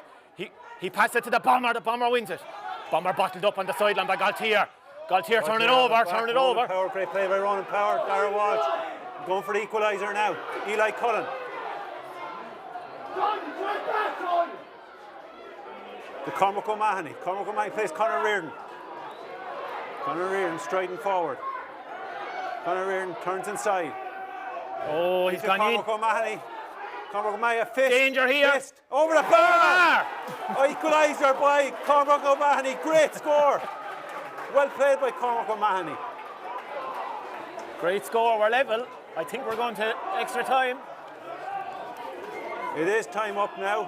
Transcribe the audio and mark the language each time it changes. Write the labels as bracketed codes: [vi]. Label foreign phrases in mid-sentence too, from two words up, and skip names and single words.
[en] He passes it to the Bomber. The Bomber wins it. Bomber bottled up on the sideline by Gaultier. Gaultier turn it over. Power, great play by Ronan Power. Dara Walsh going for the equaliser now. Eli Cullen. To Cormac O'Mahony. Cormac O'Mahony plays Conor Reardon. Conor Reardon striding forward. Conor Reardon turns inside. Oh, he's gone in. Cormac O'Mahony. Cormac O'Mahony, a fist. Danger here. Fist. Over the bar. Equaliser by Cormac O'Mahony. Great score. Well played by Cormac O'Mahony. Great score. We're level. I think we're going to extra time. It is time up now.